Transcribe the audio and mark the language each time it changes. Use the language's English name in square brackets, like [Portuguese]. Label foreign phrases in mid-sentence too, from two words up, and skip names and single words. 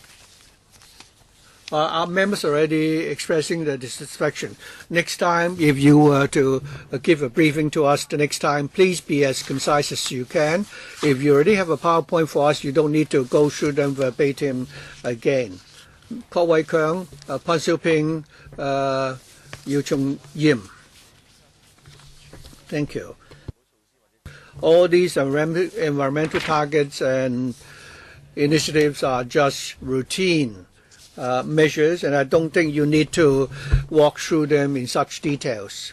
[English] Our members are already expressing their dissatisfaction. Next time, if you were to give a briefing to us the next time, please be as concise as you can. If you already have a PowerPoint for us, you don't need to go through them verbatim again. 郭偉強、潘少平、姚松炎. Thank you. All these environmental targets and initiatives are just routine measures, and I don't think you need to walk through them in such details.